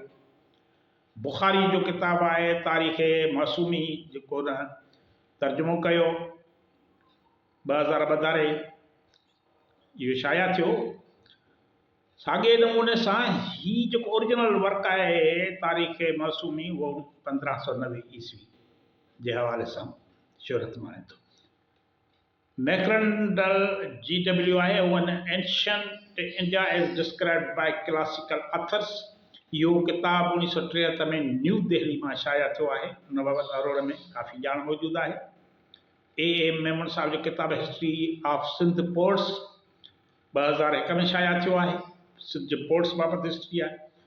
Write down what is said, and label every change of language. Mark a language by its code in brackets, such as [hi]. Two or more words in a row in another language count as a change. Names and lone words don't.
[sd] बुखारी जो किताबु आहे तारीख़ मासूमी, जेको न तर्जुमो कयो 2000 ॿधारे इहो शाया थियो। साॻे नमूने सां ही जेको [en] original work [sd] आहे तारीख़ मासूमी, उहो 1590 ईस्वी जे हवाले सां शोहरत माणे थो। मैकरंडल G.W. आहे, एन एंशियंट इंडिया एज डिस्क्राइब्ड बाय क्लासिकल ऑथर्स। इहो किताबु 1963 में न्यू दिल्ली मां शाया थियो आहे। हुन बाबति अरोड़ में काफ़ी ॼाण मौजूदु आहे। A. मेमन साहब जो किताबु हिस्ट्री ऑफ सिंध पोर्ट्स 2001 में शाया थियो आहे। सिंध पोर्ट्स बाबति हिस्ट्री आहे।